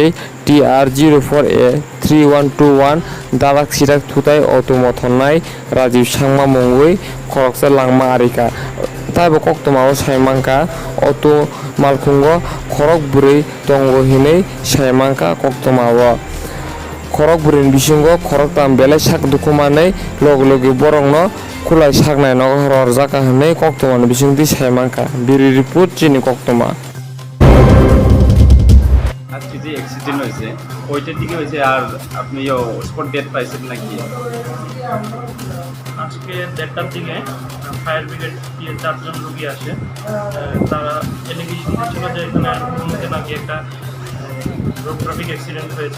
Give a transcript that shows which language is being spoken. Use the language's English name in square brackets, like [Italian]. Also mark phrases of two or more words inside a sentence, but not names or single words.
[Kok Borok] TR04A 3121 dalak sirak thutai auto mothonai Rajiv Sangma mongoi khoroksa langma arika taibo koktongau saimangka auto malkungo khorok burui tongo hinui saimangka koktongao khorok burin bisingo khorok tam belai sak dukumanai loglogi borongno kulai saknai no rorjaka hinui koktongani bisingti saimangka biri report chini koktoma [Bangla] আজকে যে অ্যাক্সিডেন্ট হয়েছে ওইটার দিকে হয়েছে আর আপনি [English] spot death [Bangla] পাইছেন নাকি? আজকে 1:30টার দিকে [English] fire brigade [Bangla] দিয়ে 4জন রোগী আসে। তারা এলিগেশন ছিল যে এখানে মধ্যে নাকি একটা [English] road traffic accident [Bangla] হয়েছে।